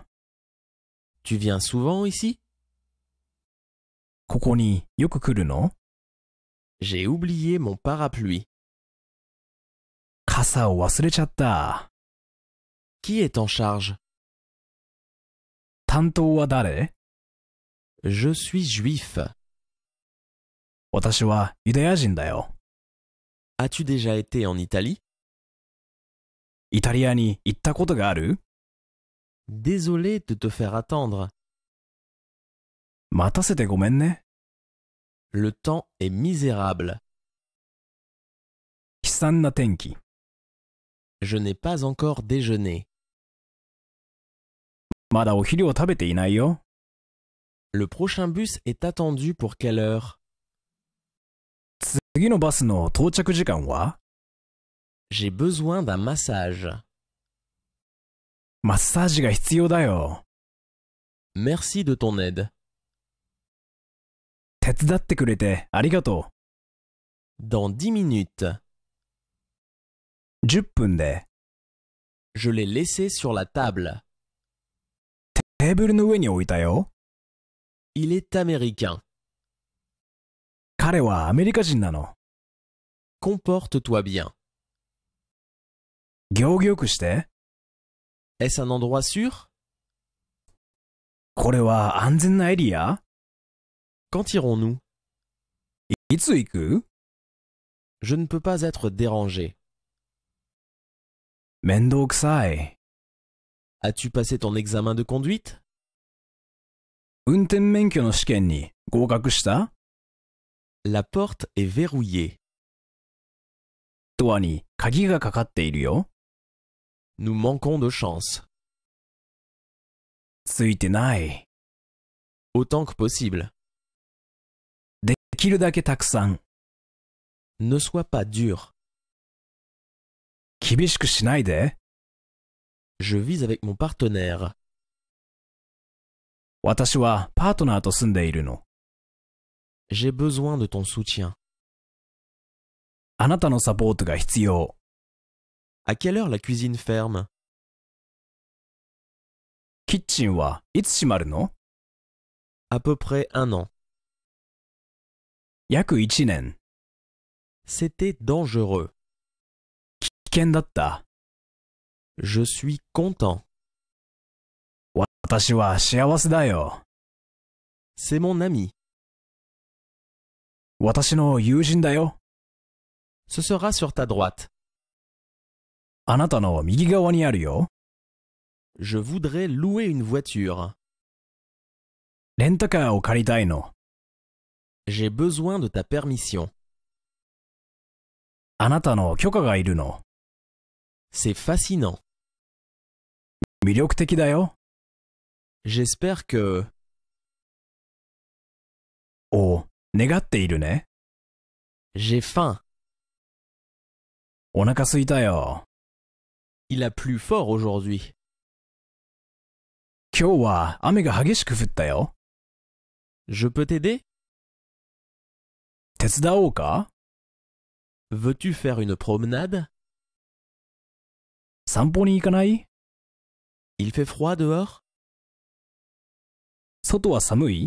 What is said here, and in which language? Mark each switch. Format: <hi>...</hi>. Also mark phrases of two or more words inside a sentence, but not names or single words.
<fr>Tu viens souvent ici?</fr> <ja>ここによく来るの？</ja> <fr>J'ai oublié mon parapluie.</fr> <ja>傘を忘れちゃった。</ja> <fr>Qui est en charge?</fr> <ja>担当は誰？</ja> <fr>Je suis juif.</fr> <ja>私はユダヤ人だよ。</ja> <fr>As-tu déjà été en Italie?</fr> <ja>イタリアに行ったことがある？</ja> <fr>Désolé de te faire attendre.</fr> <ja>待たせてごめんね。</ja> <fr>Le temps est misérable.</fr> <ja>悲惨な天気。</ja> <fr>Je n'ai pas encore déjeuné.</fr> <ja>まだお昼を食べていないよ。</ja> <fr>Le prochain bus est attendu pour quelle heure?</fr> <ja>次のバスの到着時間は？</ja> <fr>J'ai besoin d'un massage.</fr> <ja>マッサージが必要だよ。</ja> <fr>Merci de ton aide.</fr> <ja>手伝ってくれてありがと</ja> <fr>Dans 10 minutes.</fr> <ja>う。10分で。</ja> <fr>Je l'ai laissé sur la table.</fr> <ja>テーブルの上に置いたよ。</ja> <fr>Il est américain.</fr> <ja>彼はアメリカ人なの。</ja> <fr>Comporte-toi bien.</fr> <ja>行儀よくして。</ja> <fr>Est-ce un endroit sûr?</fr> <ja>これは安全なエリア？</ja> <fr>Quand irons-nous?</fr> <ja>いつ行く？</ja> <fr>Je ne peux pas être dérangé.</fr> <ja>面倒くさい。</ja> <fr>As-tu passé ton examen de conduite?</fr> <ja>運転免許の試験に合格した？</ja> <fr>La porte est verrouillée.</fr> <ja>ドアに鍵がかかっているよ。</ja> <fr>Nous manquons de chance.</fr> <ja>ついてない。</ja> <fr>Autant que possible.</fr> <ja>できるだけたくさん。</ja> <fr>Ne sois pas dur.</fr> <ja>厳しくしないで。</ja> <fr>Je vis avec mon partenaire.</fr> <ja>私はパートナーと住んでいるの。</ja> <fr>J'ai besoin de ton soutien.</fr> <ja>あなたのサポートが必要。</ja> <fr>À quelle heure la cuisine ferme?</fr> <ja>キッチンはいつ閉まるの？</ja> <fr>À peu près 1 an.</fr> <ja>約1年。</ja> <fr>C'était dangereux.</fr> <ja>危険だった。</ja> <fr>Je suis content.</fr> <ja>私は幸せだよ。</ja> <fr>C'est mon ami.</fr> <ja>私の友人だよ。</ja> <fr>Ce sera sur ta droite.</fr> <ja>あなたの右側にあるよ。</ja> <fr>Je voudrais louer une voiture.</fr> <ja>レンタカーを借りたいの。</ja> <fr>J'ai besoin de ta permission.</fr> <ja>あなたの許可がいるの。</ja> <fr>C'est fascinant.</fr> <ja>魅力的だよ。</ja> <fr>J'espère que...</fr> <ja>お、願っているね。</ja> <fr>J'ai faim.</fr> <ja>お腹すいたよ。</ja> <fr>Il a plu fort aujourd'hui.</fr> <ja>今日は雨が激しく降ったよ。</ja> <fr>Je peux t'aider?</fr> <ja>手伝おうか？</ja> <fr>Veux-tu faire une promenade?</fr> <ja>散歩に行かない？</ja> <fr>Il fait froid dehors?</fr> <ja>外は寒い？</ja>